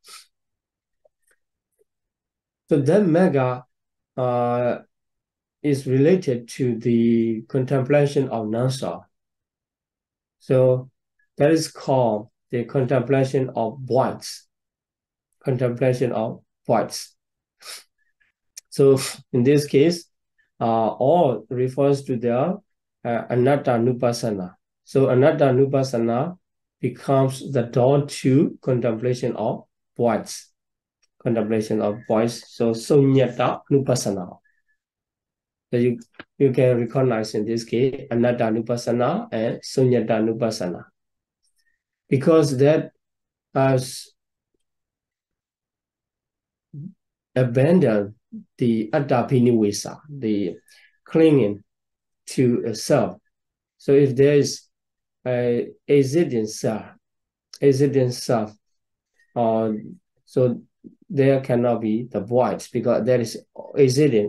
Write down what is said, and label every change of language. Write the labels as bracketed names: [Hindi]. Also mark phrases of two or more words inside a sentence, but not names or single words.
[English] So that mega is related to the contemplation of non-self. So that is called the contemplation of voids. Contemplation of voids. So in this case, all refers to the [Pali] anatta nupassana. [English] So [Pali] anatta nupassana [English] becomes the door to contemplation of voids. Contemplation of voids. So [Pali] sunyata nupassana. [English] So you can recognize in this case [Pali] anatta nupassana [English] and [Pali] sunyata nupassana. [English] Because that has abandoned the atta-binivesa, the clinging to a self. So if there is a existing self, so there cannot be the void because there is existing.